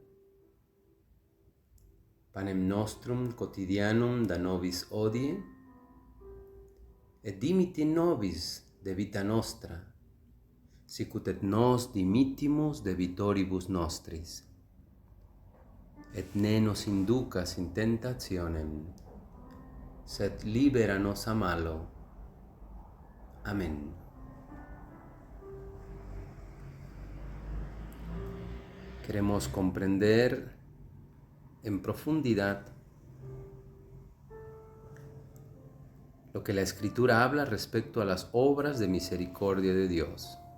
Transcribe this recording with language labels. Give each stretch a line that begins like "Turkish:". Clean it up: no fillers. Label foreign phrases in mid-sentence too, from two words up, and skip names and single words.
Latin: Panem nostrum quotidianum da nobis hodie, et dimitti nobis de vita nostra, sicut et nos dimittimus debitoribus nostris. Et ne nos inducas in tentationem, sed libera nos a malo. Amén.
Spanish: Queremos comprender en profundidad lo que la Escritura habla respecto a las obras de misericordia de Dios.